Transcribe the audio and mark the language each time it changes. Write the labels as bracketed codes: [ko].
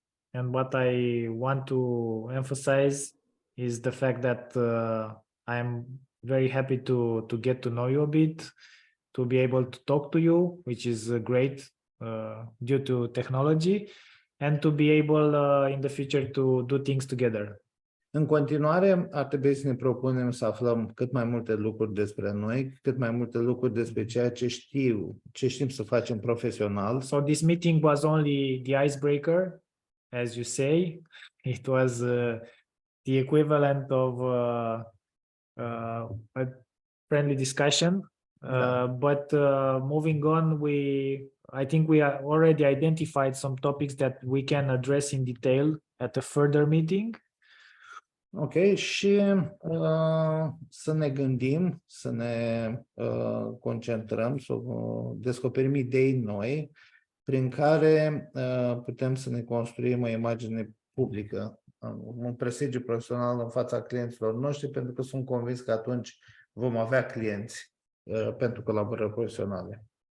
[en] And what I want to emphasize is the fact that I'm very happy to get to know you a bit, to be able to talk to you, which is great due to technology, and to be able in the future to do things together. [ro] În continuare, ar trebui să ne propunem să aflăm cât mai multe lucruri despre noi, cât mai multe lucruri despre ceea ce știm să facem profesional. [en] So this meeting was only the icebreaker, as you say. It was the equivalent of a friendly discussion. But moving on, I think we are already identified some topics that we can address in detail at a further meeting. [ro] Ok, și să ne gândim, să ne concentrăm, să descoperim idei noi prin care putem să ne construim o imagine publică, un prestigiu profesional în fața clienților noștri, pentru că sunt convins că atunci vom avea clienți pentru colaborări profesionale.